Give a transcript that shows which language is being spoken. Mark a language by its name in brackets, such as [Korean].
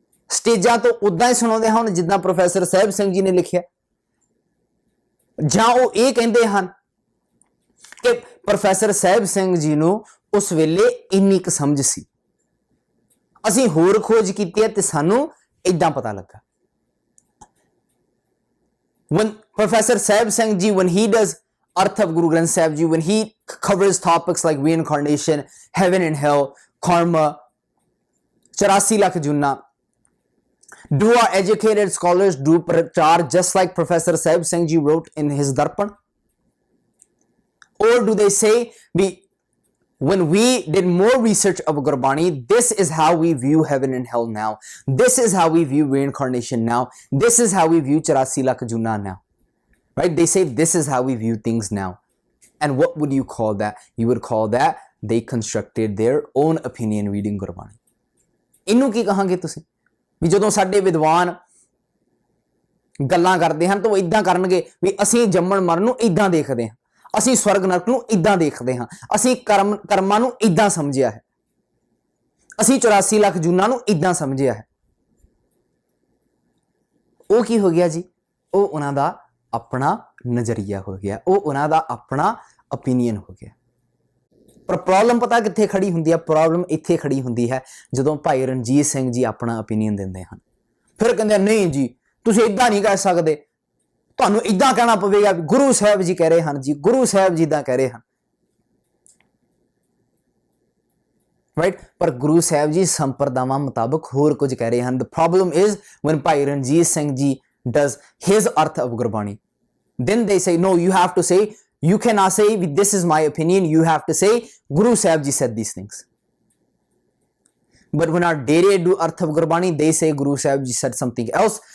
[Punjabi] ਸਟੇਜਾਂ ਤੋਂ ਉਦਾਂ ਹੀ ਸੁਣਾਉਂਦੇ ਹਨ ਜਿੱਦਾਂ ਪ੍ਰੋਫੈਸਰ ਸਾਹਿਬ ਸਿੰਘ ਜੀ ਨੇ ਲਿਖਿਆ, ਜਾਂ ਉਹ ਇਹ ਕਹਿੰਦੇ ਹਨ ਕਿ ਪ੍ਰੋਫੈਸਰ ਸਾਹਿਬ ਸਿੰਘ ਜੀ ਨੂੰ ਉਸ ਵੇਲੇ ਇੰਨੀ ਕੁ ਸਮਝ ਸੀ, ਅਸੀਂ ਹੋਰ ਖੋਜ ਕੀਤੀ ਹੈ ਤੇ ਸਾਨੂੰ ਇਦਾਂ ਪਤਾ ਲੱਗਾ। [English] When Professor Sahib Singh Ji, when he does अर्थ of Guru Granth Sahib Ji, when he covers topics like reincarnation, heaven and hell, karma, 84 lakh junna, do our educated scholars do prachar just like Professor Sahib Singh Ji wrote in his Darpan? Or do they say, when we did more research of Gurbani, this is how we view heaven and hell now, this is how we view reincarnation now, this is how we view 84 lakh junna now, right? They say this is how we view things now. And what would you call that? You would call that they constructed their own opinion reading Gurbani. [Punjabi] ਇਹਨੂੰ ਕੀ ਕਹਾਂਗੇ ਤੁਸੀਂ ਵੀ ਜਦੋਂ ਸਾਡੇ ਵਿਦਵਾਨ ਗੱਲਾਂ ਕਰਦੇ ਹਨ ਤਾਂ ਉਹ ਇਦਾਂ ਕਰਨਗੇ ਵੀ ਅਸੀਂ ਜੰਮਣ ਮਰਨ ਨੂੰ ਇਦਾਂ ਦੇਖਦੇ ਹਾਂ, ਅਸੀਂ ਸਵਰਗ ਨਰਕ ਨੂੰ ਇਦਾਂ ਦੇਖਦੇ ਹਾਂ, ਅਸੀਂ ਕਰਮਾਂ ਨੂੰ ਇਦਾਂ ਸਮਝਿਆ ਹੈ, ਅਸੀਂ 84 ਲੱਖ ਜੂਨਾਂ ਨੂੰ ਇਦਾਂ ਸਮਝਿਆ ਹੈ। ਉਹ ਕੀ ਹੋ ਗਿਆ ਜੀ? ਉਹ ਉਹਨਾਂ ਦਾ ਆਪਣਾ ਨਜ਼ਰੀਆ ਹੋ ਗਿਆ, ਉਹ ਉਹਨਾਂ ਦਾ ਆਪਣਾ ਓਪੀਨੀਅਨ ਹੋ ਗਿਆ। ਪਰ ਪ੍ਰੋਬਲਮ ਪਤਾ ਕਿੱਥੇ ਖੜੀ ਹੁੰਦੀ ਹੈ? ਪ੍ਰੋਬਲਮ ਇੱਥੇ ਖੜੀ ਹੁੰਦੀ ਹੈ ਜਦੋਂ ਭਾਈ ਰਣਜੀਤ ਸਿੰਘ ਜੀ ਆਪਣਾ ਓਪੀਨੀਅਨ ਦਿੰਦੇ ਹਨ। ਫਿਰ ਕਹਿੰਦੇ ਨਹੀਂ ਜੀ ਤੁਸੀਂ ਇਦਾਂ ਨਹੀਂ ਕਹਿ ਸਕਦੇ, ਤੁਹਾਨੂੰ ਇਦਾਂ ਕਹਿਣਾ ਪਵੇਗਾ, ਗੁਰੂ ਸਾਹਿਬ ਜੀ ਕਹਿ ਰਹੇ ਹਨ ਜੀ, ਗੁਰੂ ਸਾਹਿਬ ਜੀ ਦਾ ਕਹਿ ਰਹੇ ਹਨ, ਰਾਈਟ? ਪਰ ਗੁਰੂ ਸਾਹਿਬ ਜੀ ਸੰਪਰਦਾਵਾਂ ਮੁਤਾਬਕ ਹੋਰ ਕੁਝ ਕਹਿ ਰਹੇ ਹਨ। [English] The problem is when Bhai Ranjit Singh ji does his arth of Gurbani, then they say no, you have to say, you cannot say this is my opinion, you have to say Guru Sahib ji said these things. But when our Dere do arth of Gurbani, they say Guru Sahib ji said something else.